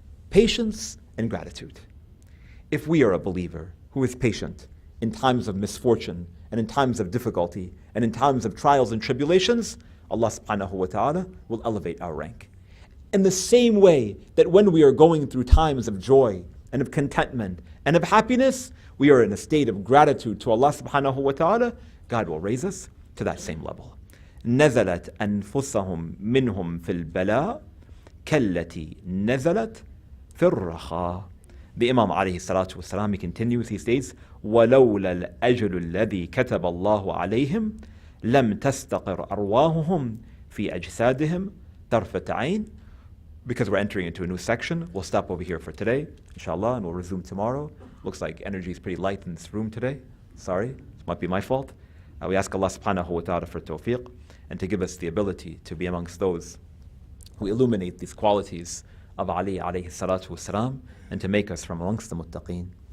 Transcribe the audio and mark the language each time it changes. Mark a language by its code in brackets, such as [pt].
[en] Patience and gratitude. If we are a believer who is patient in times of misfortune and in times of difficulty and in times of trials and tribulations, Allah subhanahu wa ta'ala will elevate our rank. In the same way that when we are going through times of joy and of contentment and of happiness, we are in a state of gratitude to Allah subhanahu wa ta'ala, God will raise us to that same level. [ar] نزلت أنفسهم منهم في البلاء كالتي نزلت في الرخاء. [en] The Imam alayhi salatu wasalam, he continues, he states, [ar] ولولا الأجل الذي كتب الله عليهم لم تستقر أرواحهم في أجسادهم طرفة عين. [en] Because we're entering into a new section, we'll stop over here for today, inshallah, and we'll resume tomorrow. Looks like energy is pretty light in this room today. Sorry, it might be my fault. We ask Allah subhanahu wa ta'ala for tawfiq and to give us the ability to be amongst those who illuminate these qualities of Ali alayhi salatu wasalam and to make us from amongst the muttaqeen.